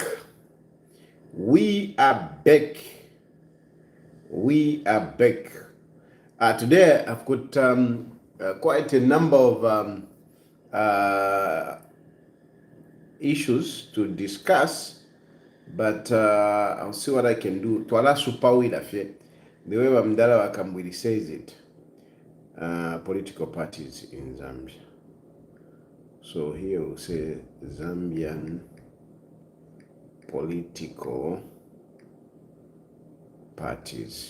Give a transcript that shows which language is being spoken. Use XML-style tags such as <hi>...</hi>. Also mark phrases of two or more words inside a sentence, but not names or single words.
<en>We are back. We are back. Today, I've got quite a number of uh, issues to discuss, but I'll see what I can do.</en> <bem>Twala supawila fe.</bem> <en>The way Mdala Wakambwili says it, political parties in Zambia. So here we'll say Zambian political parties.</en>